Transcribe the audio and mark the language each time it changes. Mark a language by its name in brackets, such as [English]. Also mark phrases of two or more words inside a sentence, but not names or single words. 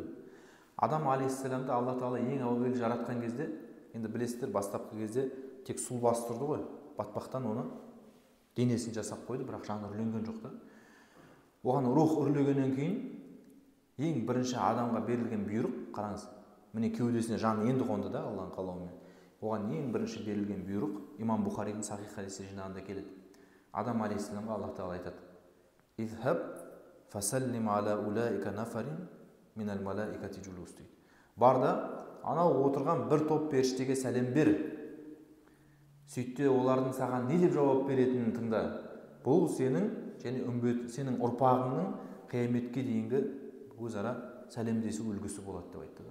[Kazakh] Адам алейхиссаламды Алла Тағала ең әуелі жаратқан кезде, енді білесіздер, бастапқы кезде тек сұл бастырды ғой, батпақтан оны денесін жасап қойды, бірақ жаны үрленген жоқ та. Оған рух үрлегеннен кейін ең бірінші адамға берілген бұйрық, қараңыз, міне кеудесіне жан енді қонды да Алланың қалауымен. Оған ең бірінші берілген бұйрық Имам Бухаридің Сахих хадисі жинағында келеді. Адам алейхиссаламға Аллах Тағала айтады: [Arabic] «اذهب فسلم على أولئك نفر من الملائكة جلوس» дейді. [Kazakh] Бар да, анау отырған бір топ періштеге сәлем бер. Сөйтте олардың саған не деп жауап беретінін тыңда. Бұл сенің және сенің ұрпағыңның қияметке дейінгі өзара сәлемдесу үлгісі болады деп айтты да.